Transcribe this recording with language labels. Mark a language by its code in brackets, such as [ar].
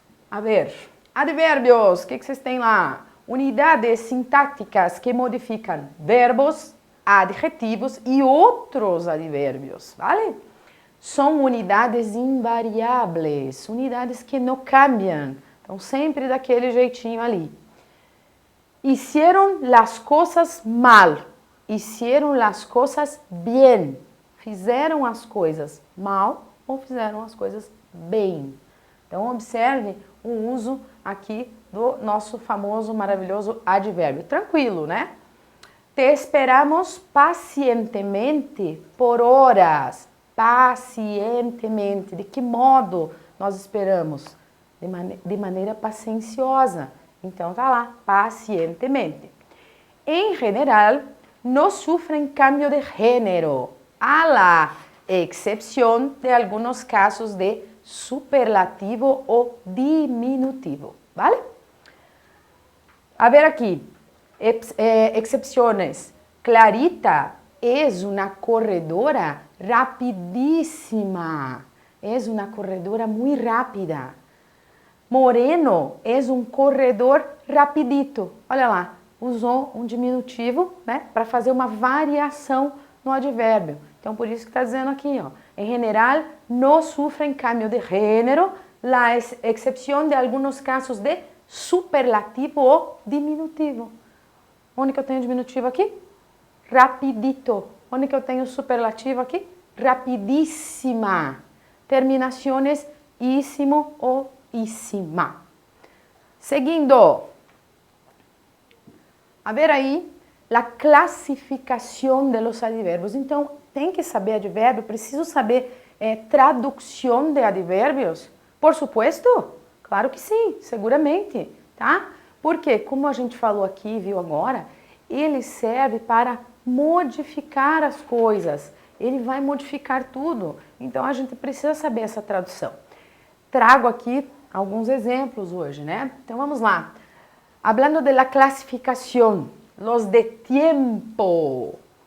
[es] A ver, [pt] advérbios, o que vocês têm lá? Unidades sintáticas que modificam verbos, adjetivos e outros advérbios, [es] vale? [pt] São unidades invariáveis, unidades que não cambiam, então sempre daquele jeitinho ali. [es] Hicieron las cosas mal, hicieron las cosas bien. [pt] Fizeram as coisas mal ou fizeram as coisas bem. Então, observe o uso aqui do nosso famoso, maravilhoso advérbio. Tranquilo, né? [es] Te esperamos pacientemente por horas. [pt] Pacientemente. De que modo nós esperamos? De maneira pacienciosa. Então, tá lá, pacientemente. Em geral, [es] no sufren cambio de género, a la excepción de algunos casos de superlativo o diminutivo, ¿vale? A ver aqui, excepciones. Clarita es una corredora rapidísima, es una corredora muy rápida. [pt] Moreno é um corredor rapidito. Olha lá, usou um diminutivo, né, para fazer uma variação no advérbio. Então, por isso que está dizendo aqui, ó, em general, [es] no sufren cambio de género, la excepción de algunos casos de superlativo [pt] ou diminutivo. Onde que eu tenho diminutivo aqui? Rapidito. Onde que eu tenho superlativo aqui? Rapidíssima. Terminações íssimo ou íssima. Seguindo, [es] a ver [pt] aí, a classificação [es] de los [pt] advérbios. Então, tem que saber advérbio, preciso saber tradução de advérbios? [es] Por supuesto, claro que sim, seguramente, [pt] tá? Porque, como a gente falou aqui, viu agora, ele serve para modificar as coisas, ele vai modificar tudo, então a gente precisa saber essa tradução. Trago aqui alguns exemplos hoje, né? Então vamos lá. [es] Hablando de la clasificación, los de tiempo.